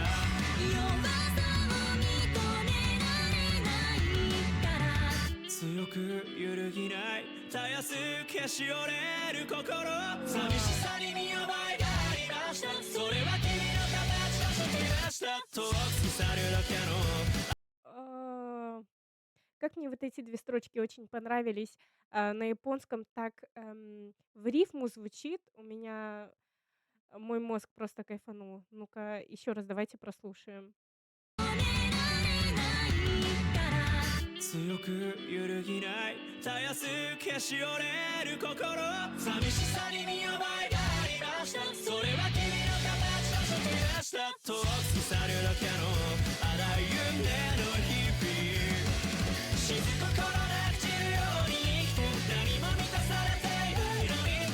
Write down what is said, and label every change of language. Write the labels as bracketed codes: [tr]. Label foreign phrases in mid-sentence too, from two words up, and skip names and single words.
[ja] 弱さを認められないから強く揺るぎないたやすく消し折れる心寂しさに見覚えがありましたそれは君の形として出した遠く過ぎ去るだけの [ru] А, как мне вот эти 2 строчки очень понравились, на японском так, в рифму звучит. У меня, мой мозг просто кайфанул. Ну-ка, еще раз давайте прослушаем. [ja] 強く揺るぎないたやすく消し折れる心寂しさに見覚えがありましたそれは君の形として出した遠く過ぎ去るだけの荒い夢の日々静心なく散るように生きて何も満たされていないのに